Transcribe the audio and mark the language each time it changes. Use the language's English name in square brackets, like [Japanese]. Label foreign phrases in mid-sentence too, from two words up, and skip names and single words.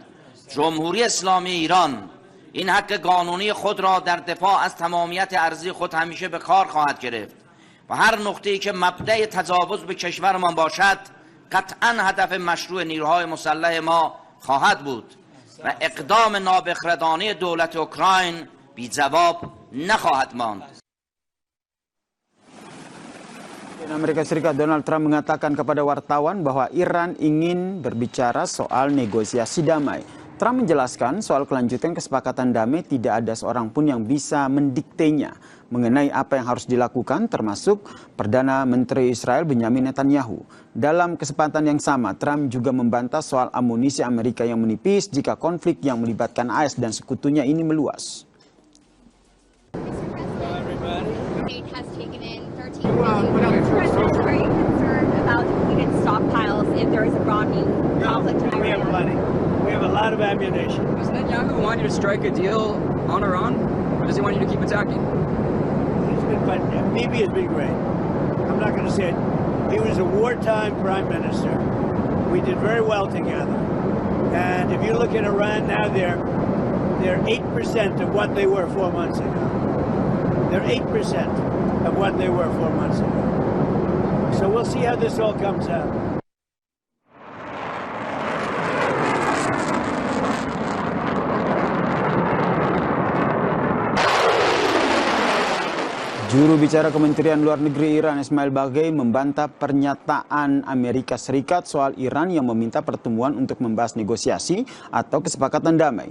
[Persian] جمهوری اسلامی ایران این حق قانونی خود را در دفاع از تمامیت ارضی خود همیشه به کار خواهد گرفت و هر نقطه‌ای که مبدأ تجاوز به کشورمان باشد قطعاً هدف مشروع نیروهای مسلح ما خواهد بود و اقدام نابخردانه دولت اوکراین بی جواب نخواهد ماند. [Indonesian] Amerika Serikat Donald Trump mengatakan kepada wartawan bahwa Iran ingin berbicara soal negosiasi damai. Trump menjelaskan soal kelanjutan kesepakatan damai tidak ada seorang pun yang bisa mendiktenya mengenai apa yang harus dilakukan, termasuk Perdana Menteri Israel Benjamin Netanyahu. Dalam kesempatan yang sama, Trump juga membantah soal amunisi Amerika yang menipis jika konflik yang melibatkan AS dan sekutunya ini meluas. [English] Has taken in 13 million. Are you concerned about depleted stockpiles if there is a broadening conflict in Iran? We have plenty. We have a lot of ammunition. Does Netanyahu want you to strike a deal on Iran, or does he want you to keep attacking? He's been fine. Bibi has been great. I'm not going to say it. He was a wartime prime minister. We did very well together. And if you look at Iran now, they're 8% of what they were 4 months ago. They're 8% of what they were 4 months ago. So we'll see how this all comes out. [Indonesian] Juru bicara Kementerian Luar Negeri Iran, Ismail Baghai, membantah pernyataan Amerika Serikat soal Iran yang meminta pertemuan untuk membahas negosiasi atau kesepakatan damai.